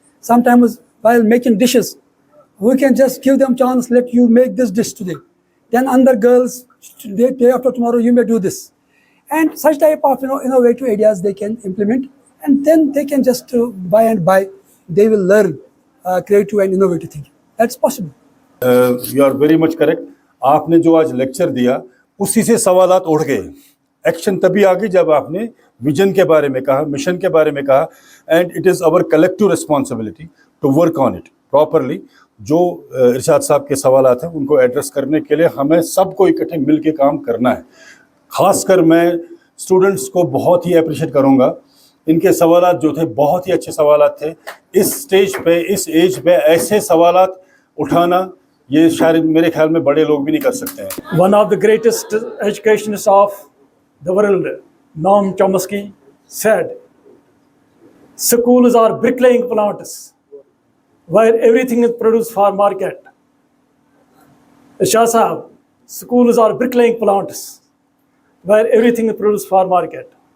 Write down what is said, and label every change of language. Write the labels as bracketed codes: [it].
[en] Sometimes while making dishes, we can just give them chance, let you make this dish today. Then other girls, day after tomorrow, you may do this. And such type of innovative ideas they can implement, and then they can just by and by, they will learn creative and innovative thinking. That's possible. You are very much correct. [ur] آپ نے جو آج lecture دیا اسی سے سوالات اٹھ گئے. ایکشن تبھی آگئی جب آپ نے ویژن کے بارے میں کہا, مشن کے بارے میں کہا, [en] And it is our collective responsibility to work on it properly. [ur] جو ارشاد صاحب کے سوالات ہیں ان کو ایڈریس کرنے کے لیے ہمیں سب کو اکٹھے مل کے کام کرنا ہے. خاص کر میں اسٹوڈنٹس کو بہت ہی اپریشیٹ کروں گا. ان کے سوالات جو تھے بہت ہی اچھے سوالات تھے. اس اسٹیج پہ, اس ایج پہ ایسے سوالات اٹھانا یہ شاید میرے خیال میں بڑے لوگ بھی نہیں کر سکتے ہیں. [en] One of the greatest educationists of the world, Noam Chomsky, said, schools are bricklaying plants where everything is produced for market. Shah Sahab, schools are bricklaying plants where everything is produced for market.